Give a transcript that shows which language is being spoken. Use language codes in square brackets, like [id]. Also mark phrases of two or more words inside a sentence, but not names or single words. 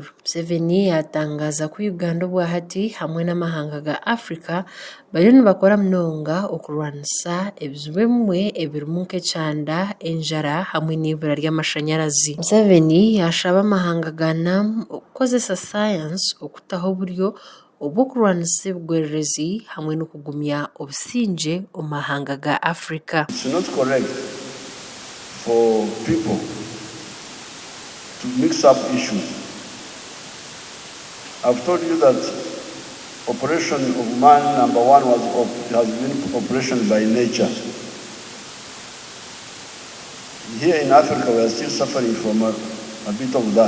[nyn] Museveni yatangaza ko Uganda obwahati hamwe n'amahanga ga Africa bariyo nibakora munonga okurwanisa ebizibu ebimwe ebirimu nk'ekyanda, enjara hamwe n'ibura ry'amashanyarazi. Museveni yashaba amahanga ga NAM okukozesa science okutaho oburyo obw'okurwanisa ebigwererezi hamwe n'okugumya obusingye omu mahanga ga Africa. [en] It's not correct for people to mix up issues. I've told you that operation of man number one has been operation by nature. Here in Africa, we are still suffering from a bit of that.